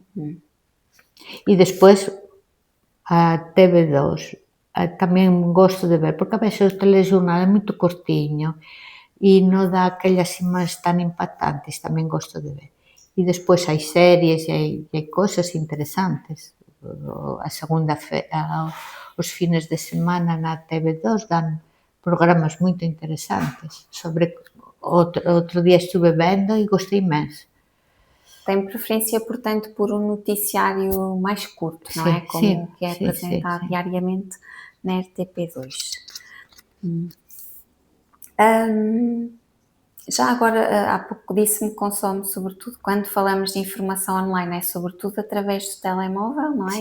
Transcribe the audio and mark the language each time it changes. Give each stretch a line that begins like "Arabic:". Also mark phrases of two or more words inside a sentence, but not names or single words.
Galician: E despois a TV2, tamén gosto de ver, porque a veces o telexornal é moito cortiño e non dá aquelas imaxes tan impactantes, tamén gosto de ver. E despois hai series e hai cousas interesantes. A segunda os fines de semana na TV2 dan programas moito interesantes sobre... Outro día estuve vendo e
Portuguese: gostei imenso. Tem preferência, portanto, por um noticiário mais curto, não é? Sim, Como o sim, que é sim, sim, apresentado sim. diariamente na RTP2. Hum, Já agora, há pouco disse-me que consome, sobretudo, quando falamos de informação online, é sobretudo através do telemóvel, não é?